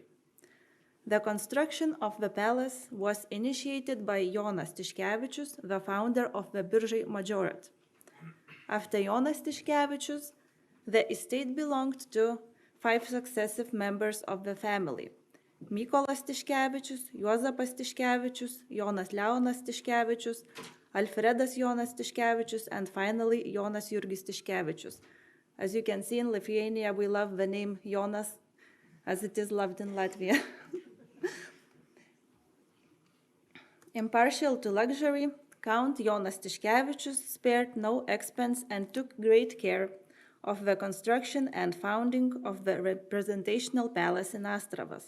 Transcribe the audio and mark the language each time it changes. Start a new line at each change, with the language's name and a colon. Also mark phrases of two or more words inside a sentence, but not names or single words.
English: The construction of the palace was initiated by Jonas Tiškevičius, the founder of the Biržai Majorat. After Jonas Tiškevičius, the estate belonged to 5 successive members of the family: Mykolas Tiškevičius, Juozapas Tiškevičius, Jonas Leonas Tiškevičius, Alfredas Jonas Tiškevičius, and finally Jonas Jurgis Tiškevičius. As you can see, in Lithuania, we love the name Jonas as it is loved in Latvia. Impartial to luxury, Count Jonas Tiškevičius spared no expense and took great care of the construction and founding of the representational palace in Astravas.